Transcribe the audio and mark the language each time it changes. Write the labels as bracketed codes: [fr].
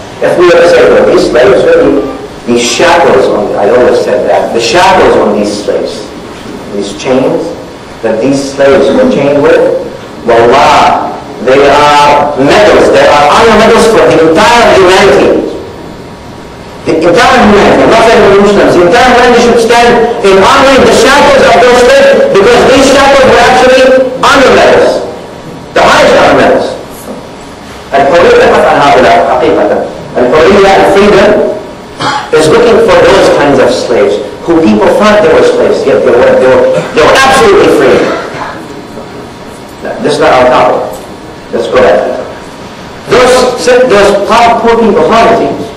[en] If we were to say, well, these slaves really, these shackles on, I always said that, the shackles on these slaves, these chains that these slaves were chained with, wallah, they are medals, they are honor medals for the entire humanity. The entire humanity, not only the Muslims, the entire humanity should stand in honoring the shackles of those slaves, because these shackles were actually honor medals, the highest honor medals. [ar] الحرية تبحث عن هؤلاء حقيقة. [en] الحرية and freedom is looking for those kinds of slaves who people thought they were slaves, yet they were absolutely free. This is not our topic. Let's go back. Those poor people, poverty.